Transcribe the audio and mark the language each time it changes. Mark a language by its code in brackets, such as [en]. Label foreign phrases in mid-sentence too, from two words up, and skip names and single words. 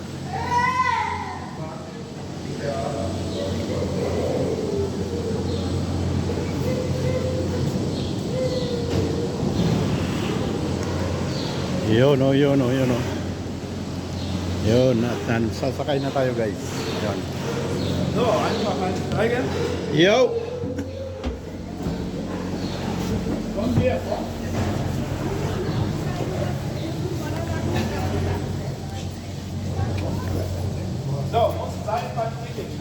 [tl] Yun o, yun o, yun o. Yun, at sasakay na tayo guys. Yun. [de] So, einfach einsteigen. Yo! Kommen wir. So, muss sein beim Klicken, ne?